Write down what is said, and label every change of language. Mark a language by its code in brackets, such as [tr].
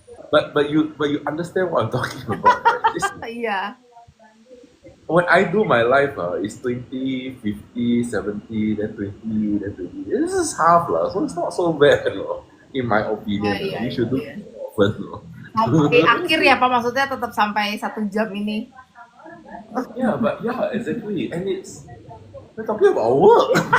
[en] But you understand what I'm talking about, right? [id] Iya. [en] When I do my life, it's 20, 50, 70, then 20, then 20. This is half lah, so it's not so bad, in my opinion. You should do it often. [id] Sampai akhir ya Pak, maksudnya tetap sampai 1 jam ini. [en] Yeah, but yeah, exactly. And we're talking about work.